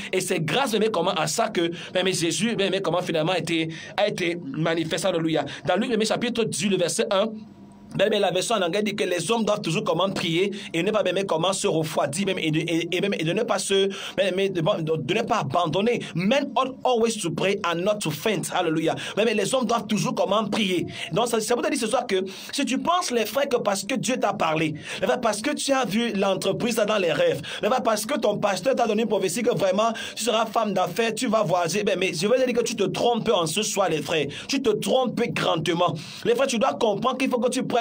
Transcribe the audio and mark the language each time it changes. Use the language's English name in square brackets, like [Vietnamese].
[French] Et c'est grâce comment à ça que Jésus comment finalement a été manifesté. Alléluia. Dans Luc chapitre 18, le verset 1, mais la version en anglais dit que les hommes doivent toujours comment prier et ne pas même comment se refroidir même et de ne pas de ne pas abandonner. [English] Men ought always to pray and not to faint. [French] Alléluia. Mais les hommes doivent toujours comment prier. Donc ça vous dire ce soir que si tu penses les frères que parce que Dieu t'a parlé, parce que tu as vu l'entreprise dans les rêves, parce que ton pasteur t'a donné une prophétie que vraiment tu seras femme d'affaires, tu vas voyager, mais je veux dire que tu te trompes en ce soir les frères. Tu te trompes grandement. Les frères, tu dois comprendre qu'il faut que tu prennes